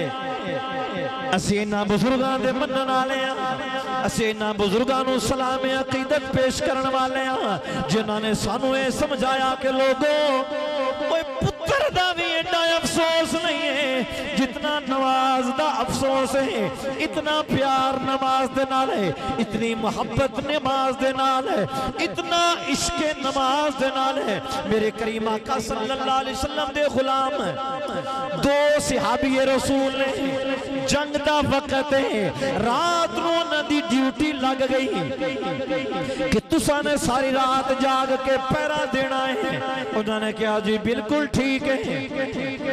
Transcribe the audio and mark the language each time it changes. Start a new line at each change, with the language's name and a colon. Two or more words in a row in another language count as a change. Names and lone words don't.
Punjabi: اسیں انہاں بزرگاں دے منن والے ہاں، اسیں انہاں بزرگاں نوں سلام عقیدت پیش کرن والے ہاں جنہاں نے سانوں یہ سمجھایا کہ لوگوں کوئی پتر دا بھی ایڈا افسوس نہیں ہے جتنا نماز دا افسوس ہے. اتنا پیار نماز دے نال ہے، اتنی محبت نماز دے نال ہے، اتنا عشق نماز دے نال ہے. میرے کریم آقا
Arabic: صلى الله عليه وسلم
Punjabi: دے غلام دو صحابی رسول نے، جنگ دا وقت ہے، رات نوں انہاں دی ڈیوٹی لگ گئی کہ تساں نے ساری رات جاگ کے پہرہ دینا ہے.
Urdu: انہوں نے کہا جی بالکل ٹھیک ہے.